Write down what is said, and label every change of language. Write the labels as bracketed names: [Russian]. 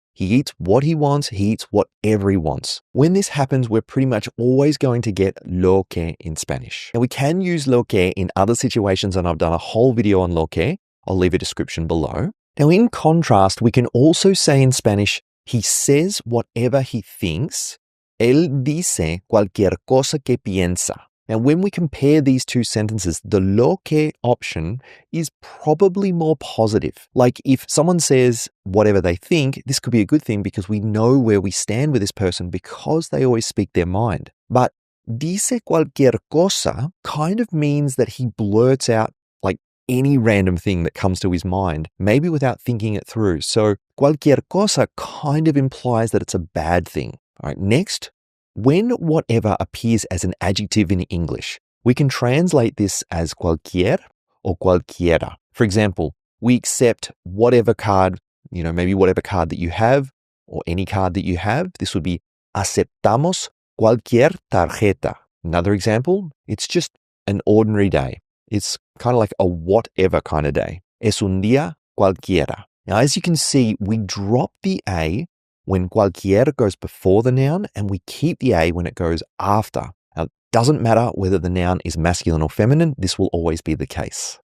[English] He eats what he wants, he eats whatever he wants. When this happens, we're pretty much always going to get lo que in Spanish. Now, we can use lo que in other situations, and I've done a whole video on lo que. I'll leave a description below. Now, in contrast, we can also say in Spanish, he says whatever he thinks. [Spanish] Él dice cualquier cosa que piensa. [English] Now, when we compare these two sentences, the lo que option is probably more positive. Like if someone says whatever they think, this could be a good thing because we know where we stand with this person because they always speak their mind. But [Spanish] dice cualquier cosa [English] kind of means that he blurts out like any random thing that comes to his mind, maybe without thinking it through. So cualquier cosa kind of implies that it's a bad thing. All right, next, when whatever appears as an adjective in English, we can translate this as cualquier or cualquiera. For example, we accept whatever card, maybe whatever card that you have or any card that you have. This would be [Spanish] aceptamos cualquier tarjeta. [English] Another example, it's just an ordinary day. It's kind of like a whatever kind of day. [Spanish] Es un día cualquiera. [English] Now, as you can see, we drop the A when cualquiera goes before the noun, and we keep the A when it goes after. Now, it doesn't matter whether the noun is masculine or feminine, this will always be the case.